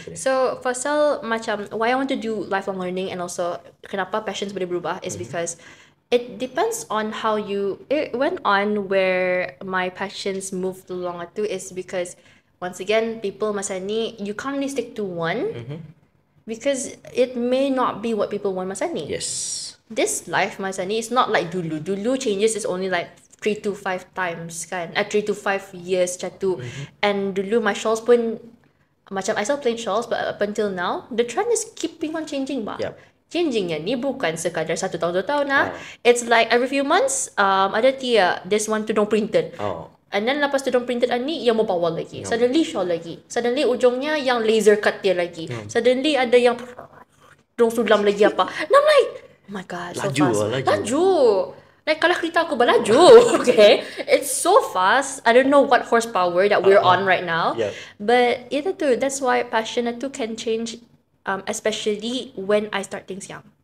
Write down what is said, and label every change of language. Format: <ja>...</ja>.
<en>So for Sel, macam why I want to do lifelong learning and also</en> <ms>kenapa passions boleh berubah</ms> <en>is because it depends on how it went on where my passions moved along to is because once again, people</en> <ms>masa ni,</ms> <en>you can't really stick to one because it may not be what people want masa ni. Yes. This life</en> <ms>masa ni</ms> <en>is not like dulu.</en> <ms>Dulu</ms> <en>changes is only like 3 to 5 times kan. 3 to 5 years macam tu. And</en> <ms>dulu</ms> <en>my shawls pun macam I still plain shawls but up until now, the trend is keeping on changing ba.</en> <ms>Changingnya ni bukan sekadar 1 tahun 2 tahun lah.</ms> <en>It's like every few months</en> <ms>ada</ms> <en>this one tudung printed.</en> <ms>And then lepas tudung printed ni yang mau bawal lagi. Suddenly shawl lagi. Suddenly ujungnya yang laser cut dia lagi. Suddenly ada yang tudung sulam lagi apa.</ms> <en>And I'm like, oh my god, so fast.</en> <ms>Laju.</ms> <en>Like</en> <ms>kalau kereta aku berlaju,</ms> <en>okay? It's so fast. I don't know what horsepower that we're on right now. But</en> <ms>itu tu,</ms> <en>that's why passion itu can change especially when I start things young.</en>